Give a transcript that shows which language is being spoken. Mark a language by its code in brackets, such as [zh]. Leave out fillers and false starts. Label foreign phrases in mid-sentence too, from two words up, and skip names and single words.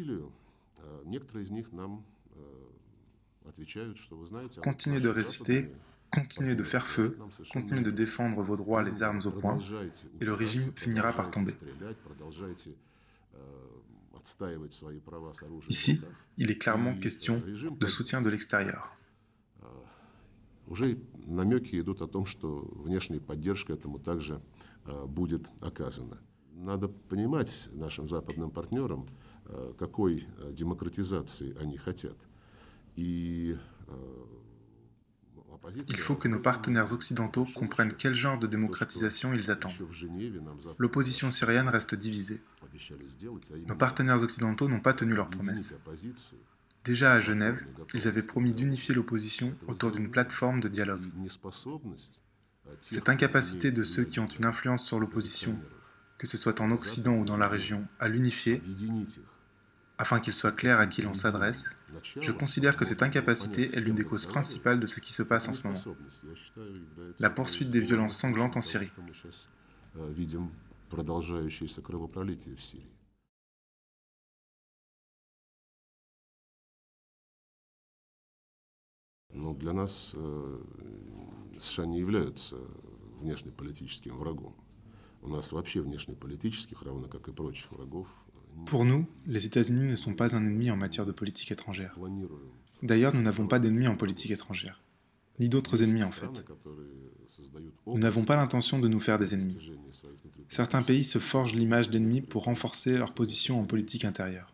[fr] Continuez de résister, continuez de faire feu, continuez de défendre vos droits les armes au poing, et le régime finira par tomber. Ici, il est clairement question de soutien de l'extérieur. [ru] Уже намеки идут о том, что внешняя поддержка этому также будет оказана. Надо понимать нашим западным партнерам, какой демократизации они хотят. И [fr] Il faut que nos partenaires occidentaux comprennent quel genre de démocratisation ils attendent. L'opposition syrienne reste divisée. Nos partenaires occidentaux n'ont pas tenu leurs promesses. Déjà à Genève, ils avaient promis d'unifier l'opposition autour d'une plateforme de dialogue. Cette incapacité de ceux qui ont une influence sur l'opposition, que ce soit en Occident ou dans la région, à l'unifier, afin qu'il soit clair à qui l'on s'adresse, je considère que cette incapacité est l'une des causes principales de ce qui se passe en ce moment. La poursuite des violences sanglantes en Syrie. [ru] Но для нас США не являются внешнеполитическим врагом. У нас вообще внешнеполитических, равно как и прочих врагов. [fr] Pour nous, les États-Unis ne sont pas un ennemi en matière de politique étrangère. D'ailleurs, nous n'avons pas d'ennemis en politique étrangère, ni d'autres ennemis en fait. Nous n'avons pas l'intention de nous faire des ennemis. Certains pays se forgent l'image d'ennemis pour renforcer leur position en politique intérieure.